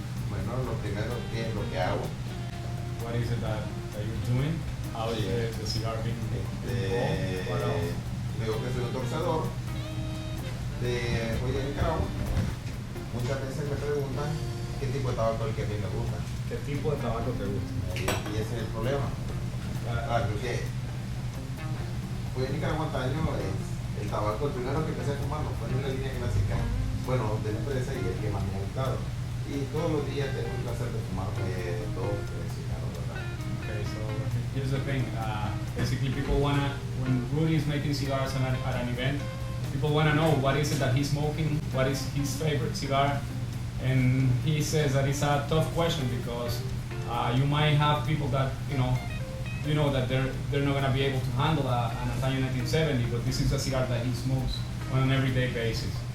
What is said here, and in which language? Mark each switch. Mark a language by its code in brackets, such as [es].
[es] Bueno, lo primero, ¿qué es lo que hago? [en] What is it that you're doing? How is the cigar being rolled? What else? [es] Digo que soy un torcedor de Joya de Nicaragua. Muchas veces me preguntan qué tipo de tabaco es el que a mí me gusta. ¿Qué tipo de tabaco te gusta? Y ese es el problema. Claro, porque Joya de Nicaragua Antaño es el tabaco, el primero que empecé a fumar no fue en una línea clásica, bueno, de la empresa y el que más me ha gustado. Y todos los días tengo el placer de fumar 2 o 3 cigarros, ¿verdad? [en] Okay, so here's the thing. Basically, people wanna, when Rudy is making cigars at an event, people wanna know what is it that he's smoking, what is his favorite cigar, and he says that it's a tough question because you might have people that you know that they're not gonna be able to handle an Antaño 1970, but this is a cigar that he smokes on an everyday basis.